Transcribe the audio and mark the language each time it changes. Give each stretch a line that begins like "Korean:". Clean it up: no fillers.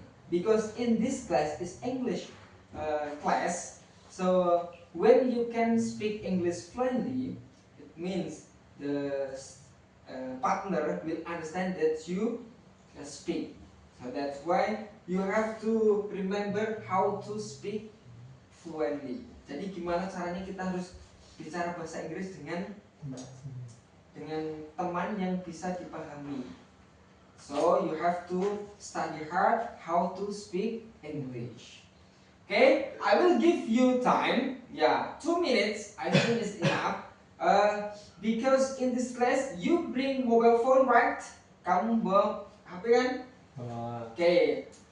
English: Because in this class is English class, so when you can speak English fluently, it means the partner will understand that you speak. So that's why you have to remember how to speak fluently.
Indonesian: Jadi gimana caranya kita harus bicara bahasa Inggris dengan teman yang bisa dipahami.
English: So you have to study hard how to speak English. Okay, I will give you time. Yeah, 2 minutes. I think is enough. Because in this class you bring mobile phone, right?
Indonesian: Kamu bawa HP kan? Okay.